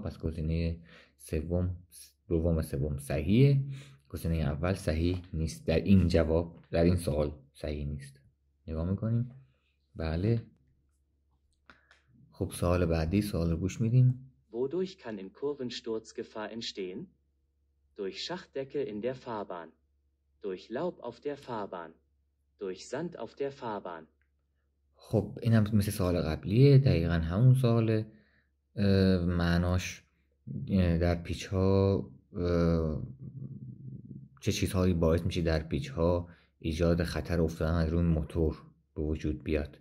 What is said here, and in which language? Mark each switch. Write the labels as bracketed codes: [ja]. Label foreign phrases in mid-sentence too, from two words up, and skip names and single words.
[fa] پس گزینه دوم و سوم صحیحه. گزینه اول صحیح نیست، در این جواب، در این سوال صحیح نیست. نگاه میکنیم. بله. خب سوال بعدی، سوال رو گوش میدیم. [de] Wodurch kann in Kurven Sturzgefahr entstehen? durch Schachtdecke in der Fahrbahn, durch Laub auf der Fahrbahn, durch Sand auf der Fahrbahn. [fa] خب این هم مثل سوال قبلیه، دقیقا همون سواله. معناش در پیچ ها چه چیزهایی باعث میشه در پیچ ها ایجاد خطر افتادن از روی موتور به وجود بیاد.